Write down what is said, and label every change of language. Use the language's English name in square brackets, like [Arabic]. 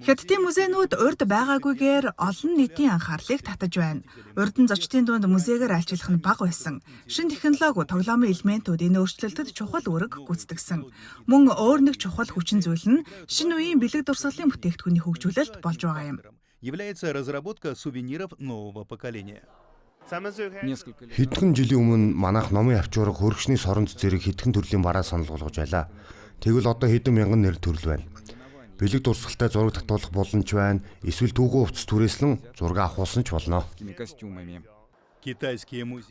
[Mongolian] Хятадын музейнууд урд байгаагүйгээр олон нийтийн анхаарлыг татаж байна. Урдан зочдын дунд музейгээр айлчлах нь бага байсан. Шинэ технологи тоглоомын элементүүд энэ өөрчлөлтөд чухал үүрэг гүйцэтгсэн. Мөн өөр нэг чухал хүчин зүйл нь шинэ үеийн бэлэг дурсгалын бүтээгдэхүүний хөгжүүлэлт болж байгаа юм. [Russian] является разработка сувениров нового поколения. Несколько лет [Mongolian] Хэдхэн жилийн өмнө манайх номын авчуурга хөргөчний соронд зэрэг хэдхэн төрлийн бараа санал болгож байлаа. Тэгвэл одоо хэдэн мянган нэр төрөл байна. Бэлэг дурсгалтай зураг татуулах боломж байна. Эсвэл түүхэн хувцас түрээслэн зураг авахулсан ч болно. [Russian] такими костюмами. Китайские музеи